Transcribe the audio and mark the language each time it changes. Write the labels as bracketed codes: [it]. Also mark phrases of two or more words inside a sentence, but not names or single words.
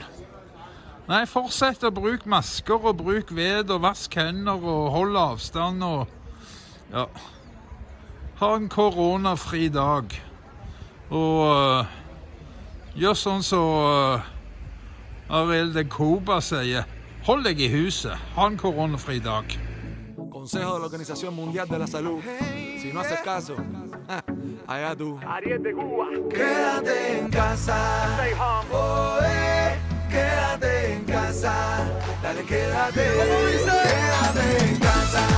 [no] Nei, fortsett å bruke masker og bruk ved og vask hender og hold avstand og ja, ha en koronafri dag. Og gjør sånn som Ariel de Cuba sier, hold deg i huset, ha en koronafri dag. [es] Consejo de la Organización Mundial de la Salud. Si no haces caso, allá tú. Ariel de Cuba. Quédate en casa. Quédate en casa. Dale, quédate. Quédate en casa.